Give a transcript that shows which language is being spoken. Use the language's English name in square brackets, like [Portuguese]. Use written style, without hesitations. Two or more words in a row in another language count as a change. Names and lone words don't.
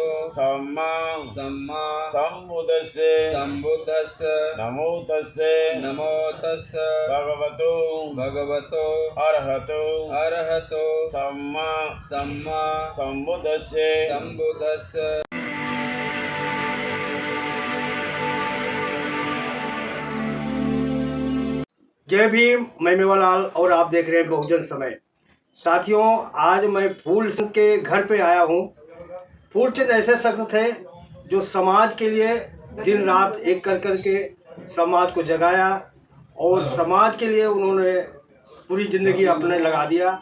[Pali] सम्मा सम्मा संबुद्धस्से संबुद्धस्स नमो तस्से नमो तस्स भगवतो भगवतो अरहतो अरहतो सम्मा सम्मा संबुद्धस्से संबुद्धस्स। [Hindi] जय भीम, मैं मेवालाल और आप देख रहे हैं बहुजन समय। साथियों, आज मैं फूल सिंह के घर पे आया हूँ। फूल चंद ऐसे शख्स थे जो समाज के लिए दिन रात एक कर के समाज को जगाया और समाज के लिए उन्होंने पूरी ज़िंदगी अपने लगा दिया।